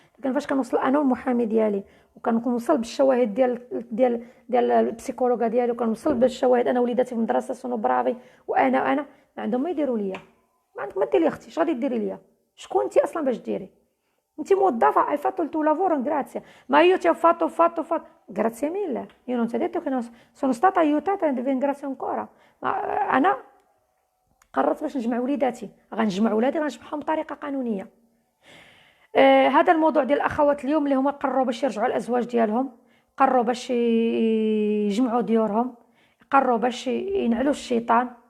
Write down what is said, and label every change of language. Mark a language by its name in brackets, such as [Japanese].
[Arabic] لكن فاش كنوصل انا والمحامي ديالي وكنوصل بالشواهد ديال البسيكولوجا ديالي، وكنوصل بالشواهد انا وليداتي في المدرسه [Italian] سونو برافي، [Arabic] وانا ما عندهم ما يديروا ليا. ما عندك ما ديري اختي، اش غادي ديري ليا؟ شكون انت اصلا باش ديري؟ انت موظفه. [Italian] hai fatto il tuo lavoro, grazie, ma io ti ho fatto grazie mille, io non ti ho detto che non sono stata aiutata e devi ringraziare ancora. [Arabic] انا قررت باش نجمع وليداتي، غنجمع ولادي، غنجمعهم بطريقه قانونيه. هذا الموضوع ديال الاخوات اليوم اللي هما قرروا باش يرجعوا الازواج ديالهم، قرروا باش يجمعوا ديورهم، قرروا باش ينعلوا الشيطان.